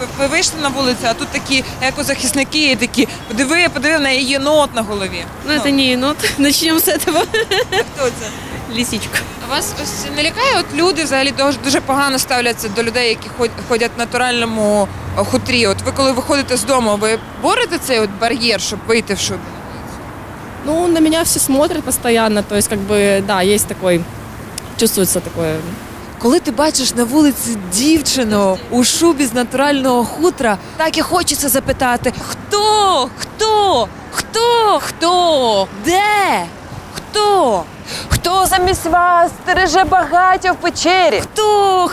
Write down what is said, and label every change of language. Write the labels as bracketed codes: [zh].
[uk] Ви вийшли на вулицю, а тут такі екозахисники, такі, подиви, в неї єнот на голові. Ну, це не єнот. Начнемо з цього. Хто це? Лисичка. А вас ось не лякає? От люди взагалі дуже погано ставляться до людей, які ходять в натуральному хутрі. От ви, коли виходите з дому, ви борете цей от бар'єр, щоб вийти в шубі? [ru] Ну, на меня все смотрят постоянно, то есть, как бы, да, есть такой, чувствуется такое. [uk] Коли ти бачиш на вулиці дівчину у шубі з натурального хутра, так і хочеться запитати: хто? Хто? Хто? Хто? Де? Хто? Хто замість вас стереже багаття в печері? Хто?